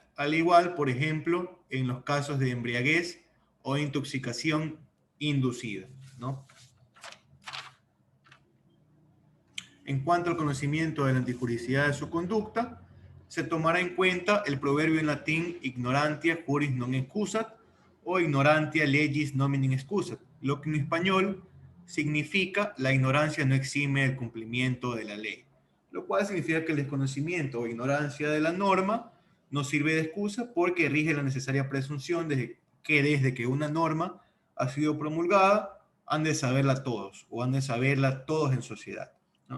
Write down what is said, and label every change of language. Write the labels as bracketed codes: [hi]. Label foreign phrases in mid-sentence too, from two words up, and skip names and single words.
[es] Al igual, por ejemplo, en los casos de embriaguez o intoxicación inducida, ¿no? En cuanto al conocimiento de la antijuricidad de su conducta, se tomará en cuenta el proverbio en latín [la] ignorantia juris non excusat o ignorantia legis nomine excusat, [es] lo que en español significa la ignorancia no exime el cumplimiento de la ley, lo cual significa que el desconocimiento o ignorancia de la norma no sirve de excusa porque rige la necesaria presunción de que desde que una norma ha sido promulgada, han de saberla todos o han de saberla todos en sociedad, ¿no?